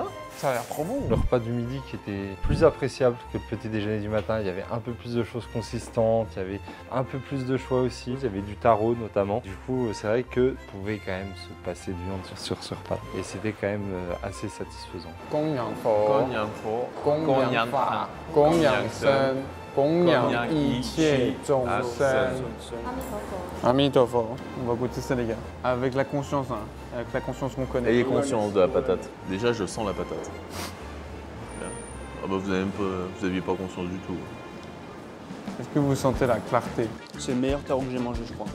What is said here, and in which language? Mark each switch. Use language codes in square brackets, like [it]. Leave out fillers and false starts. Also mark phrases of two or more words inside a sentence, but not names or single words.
[fr] Ça a l'air trop bon. Le repas du midi qui était plus appréciable que le petit déjeuner du matin. Il y avait un peu plus de choses consistantes, il y avait un peu plus de choix aussi. Il y avait du taro notamment. Du coup, c'est vrai que vous pouvez quand même se passer de viande sur ce repas. Et c'était quand même assez satisfaisant. [zh] 供养佛，供养法，供养僧，供养一切众生。Amitofo. [fr] On va goûter ça, les gars. Avec la conscience, hein. Avec la conscience qu'on connaît. Ayez conscience de la patate. Déjà, je sens la patate. Ah bah vous aviez pas conscience du tout. Est-ce que vous sentez la clarté? C'est le meilleur taro que j'ai mangé, je crois.